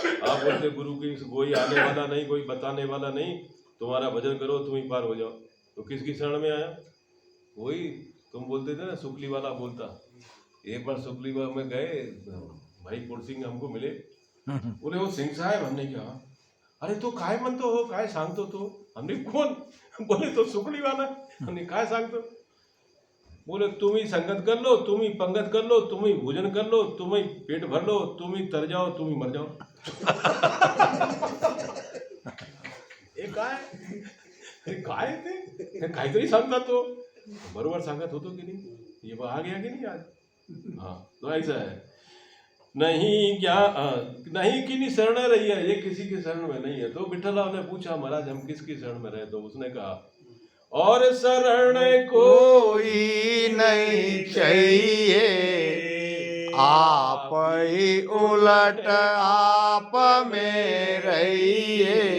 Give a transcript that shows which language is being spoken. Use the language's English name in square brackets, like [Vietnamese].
[Hindi] आप बोलते गुरु की कोई आने वाला नहीं, कोई बताने वाला नहीं, तुम्हारा भजन करो तुम ही पार हो जाओ। तो किसकी शरण में आया? वही तुम बोलते थे ना, सुकली वाला बोलता। एक बार सुकली में गए, भाई कुल सिंह हमको मिले, बोले वो सिंह साहब। हमने कहा अरे [Marathi] तो काय म्हणतो हो, काय सांगतो तो? [Hindi] हमने कौन? बोले तो सुकली वाला। हमने [Marathi] काय सांगतो? [Hindi] बोले तुम ही संगत कर लो, तुम ही पंगत कर लो, तुम ही भोजन कर लो, तुम ही पेट भर लो, तुम ही तर जाओ, तुम ही मर जाओ। [Marathi] काय ते काहीतरी सांगतात तो, बरोबर सांगत होतो [Hindi] की नहीं? ये आ गया कि नहीं आज? हाँ, तो ऐसा है। नहीं क्या नहीं कि नहीं शरण रही है, ये किसी की शरण में नहीं है। तो विठ्ठलराव ने पूछा महाराज हम किसकी शरण में रहे? तो उसने कहा और शरण कोई नहीं चाहिए, आप ही उलट आप में रहिए।